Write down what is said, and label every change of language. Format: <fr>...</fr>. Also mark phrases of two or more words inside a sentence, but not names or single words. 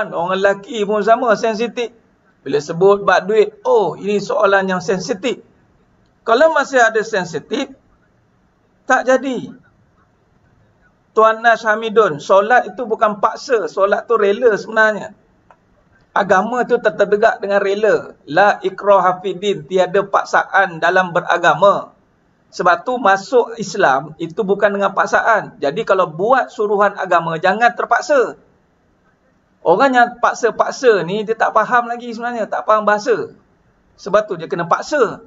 <ms>Orang lelaki pun sama, sensitif. Bila sebut bab duit, oh, ini soalan yang sensitif. Kalau masih ada sensitif, tak jadi. Tuan Nash Hamidun, solat itu bukan paksa. Solat tu rela sebenarnya. Agama tu tertegak dengan rela.</ms> <ar>لا إكراه في الدين,</ar> <ms>tiada paksaan dalam beragama. Sebab tu masuk Islam itu bukan dengan paksaan. Jadi kalau buat suruhan agama, jangan terpaksa. Orang yang paksa-paksa ni, dia tak faham lagi sebenarnya. Tak faham bahasa. Sebab tu dia kena paksa.</ms>